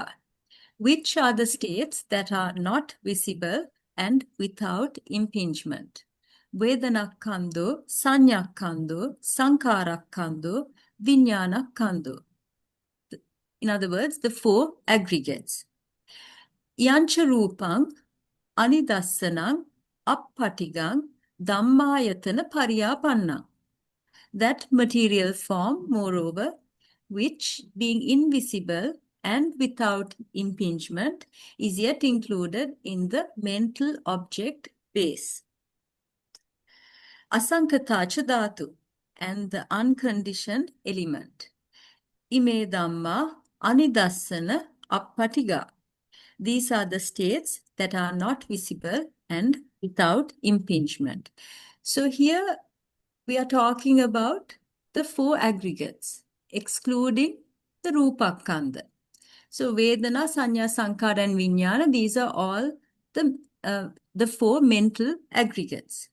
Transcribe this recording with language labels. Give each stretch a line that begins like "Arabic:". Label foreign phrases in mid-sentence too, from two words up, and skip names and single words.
English: Which are the states that are not visible and without impingement?
Pali: Vedanakkhando, Saññakkhando, Saṅkhārakkhando, Viññānakkkhando.
English: In other words, the four aggregates.
Pali: Yancha rūpaṃ Anidassanam Appaṭighāṃ dhammāyatana pariyāpannaṃ.
English: That material form, moreover, which being invisible and without impingement is yet included in the mental object base.
Pali: Asaṅkataca dhātu
English: and the unconditioned element.
Pali: Ime dhammā Anidassanaappaṭighā.
English: These are the states that are not visible and without impingement. So here we are talking about the four aggregates, excluding the Rūpakkhandha. So Vedana, Sañña, Saṅkhāra and Viññāna, these are all the four mental aggregates.